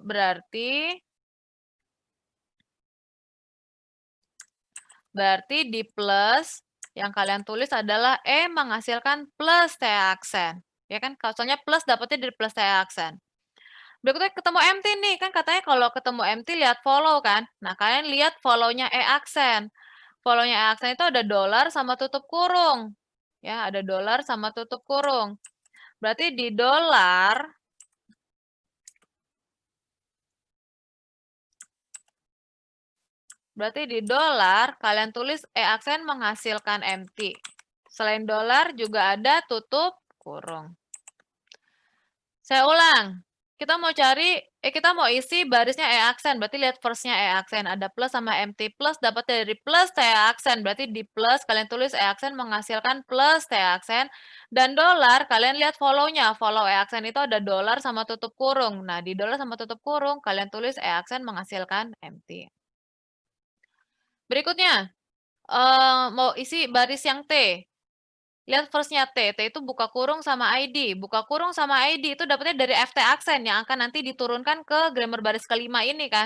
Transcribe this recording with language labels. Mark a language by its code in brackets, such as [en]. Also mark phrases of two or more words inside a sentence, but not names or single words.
[id] Berarti di plus yang kalian tulis adalah E menghasilkan plus TE aksen. Ya kan, soalnya plus dapatnya dari plus TE aksen. Berikutnya ketemu empty nih, kan katanya kalau ketemu empty lihat follow kan. Nah, kalian lihat follow-nya E aksen. Follow-nya E aksen itu ada dolar sama tutup kurung. Ya, ada dolar sama tutup kurung. Berarti di dolar kalian tulis E aksen menghasilkan empty. Selain dolar juga ada tutup kurung. Saya ulang. Kita mau isi barisnya E aksen, berarti lihat first-nya E aksen, ada plus sama empty. Plus dapat dari plus TE aksen, berarti di plus kalian tulis E aksen menghasilkan plus TE aksen. Dan dolar, kalian lihat follow-nya. Follow E aksen itu ada dolar sama tutup kurung. Nah, di dolar sama tutup kurung, kalian tulis E aksen menghasilkan empty. Berikutnya, mau isi baris yang T. Lihat first-nya T. T itu buka kurung sama ID. Buka kurung sama ID itu dapatnya dari FT aksen yang akan nanti diturunkan ke grammar baris kelima ini kan.